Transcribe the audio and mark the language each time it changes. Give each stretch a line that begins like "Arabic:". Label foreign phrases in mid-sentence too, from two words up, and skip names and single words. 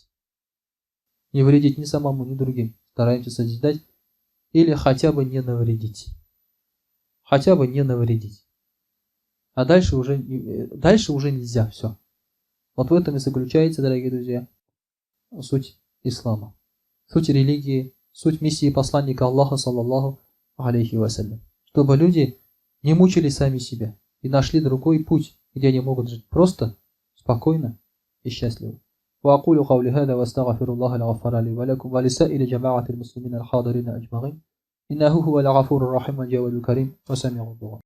Russian: Не вредить ни самому, ни другим. Стараемся созидать или хотя бы не навредить. Хотя бы не навредить. А дальше уже нельзя. Все. Вот в этом и заключается, дорогие друзья, суть ислама. Суть религии, суть миссии посланника Аллаха,
Arabic: صلى الله عليه وسلم.
Russian: Чтобы люди не мучили сами себя и нашли другой путь, где они могут жить просто, спокойно и счастливо.
Arabic: وأقول قولي هذا وأستغفر الله الغفار لي ولكم ولسائر جماعة المسلمين الحاضرين أجمعين إنه هو الغفور الرحيم والجواد الكريم وسميع الدعاء.